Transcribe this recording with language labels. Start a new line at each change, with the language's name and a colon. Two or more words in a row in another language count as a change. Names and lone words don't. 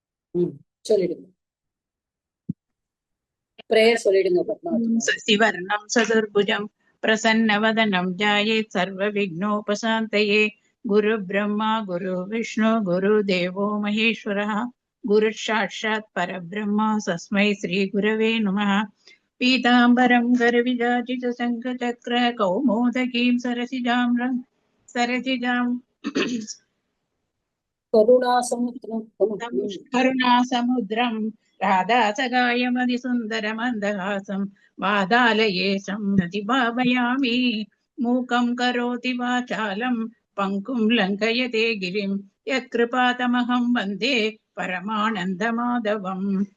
Tamil: சொல்லிடுங்க. பிரேயர் சொல்லிடுங்க பத்மாவதி.
Sanskrit: शशिवर्णं चतुर्भुजं प्रसन्नवदनं ध्यायेत् सर्व विघ्नोपशान्तये. गुरु ब्रह्मा गुरु विष्णु गुरु देवो महेश्वरः. गुरु साक्षात् परब्रह्मा तस्मै श्री गुरवे नमः. पीताम्बरं करविराजित शङ्खचक्र कौमोदकीं सरसिजाम् करुणासमुद्रं राधासगायमधिसुन्दरमन्दहासं वादालयेशं नतिभावयामि. मूकं करोति वाचालं पङ्कुं लङ्कयते गिरिं यत्कृपातमहं वन्दे परमानन्दमाधवम्.